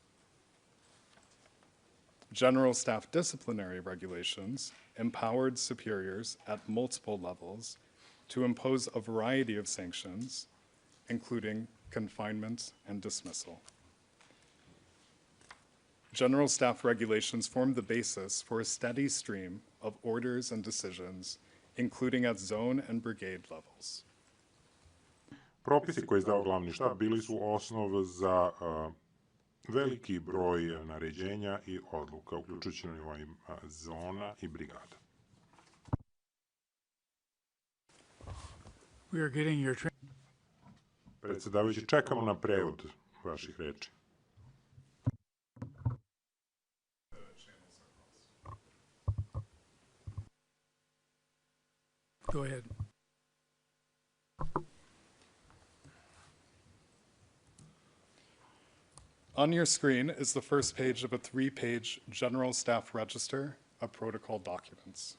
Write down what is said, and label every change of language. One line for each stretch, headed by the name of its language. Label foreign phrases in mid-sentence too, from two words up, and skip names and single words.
English: General Staff disciplinary regulations empowered superiors at multiple levels to impose a variety of sanctions, including confinement and dismissal. General Staff regulations formed the basis for a steady stream of orders and decisions, including at zone and brigade levels.
Serbian: Propisi koje je izdao glavni štab bili su osnov za veliki broj naređenja i odluka, uključujući na nivoima zona i brigada.
English: We are getting your
Serbian: Predsjedavajući, čekamo na prevod vaših reči.
English: Go ahead. On your screen is the first page of a 3-page General Staff Register of Protocol Documents.